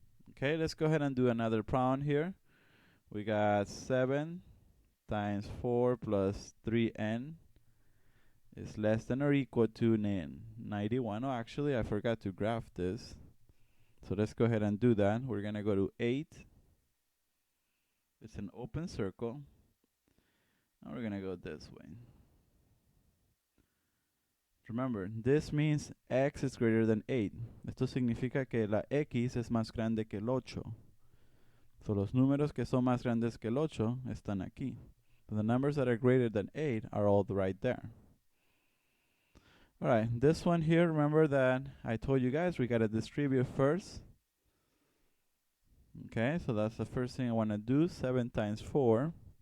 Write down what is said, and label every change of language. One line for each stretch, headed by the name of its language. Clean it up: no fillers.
English: Okay, let's go ahead and do another problem here. We got 7 times 4 plus 3n is less than or equal to 91. Oh, actually, I forgot to graph this. So let's go ahead and do that. We're going to go to 8. It's an open circle. And we're going to go this way. Remember, this means x is greater than 8.
Spanish: Esto significa que la x es más grande que el 8. So los números que son más grandes que el 8 están aquí.
English: So the numbers that are greater than 8 are all right there. Alright, this one here, remember that I told you guys we gotta distribute first. Okay, so that's the first thing I want to do. 7 times 4.